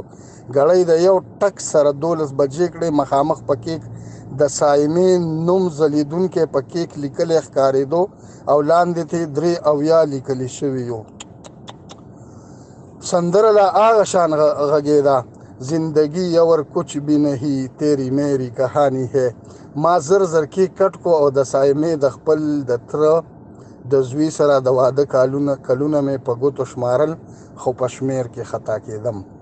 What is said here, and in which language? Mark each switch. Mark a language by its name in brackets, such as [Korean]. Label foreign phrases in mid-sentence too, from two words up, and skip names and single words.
[Pashto] ګړۍ د یو ټک سره 12 بجې کړې. مخامخ په کیک د سایمې نوم ځلیدونکی په کیک لیکلی ښکارېدو او لاندې ته 3 لیکلی شوي یو. سندره لا هغه شان غږېده [Urdu] زندگی اور کچھ بھی نہیں تیری میری کہانی ہے. [Pashto] ما زر کیک کټ کو او د سایمې د خپل د تره د زوی سره د واده کلونه مې په ګوتو شمارل خو په شمېر کې خطا کېدم.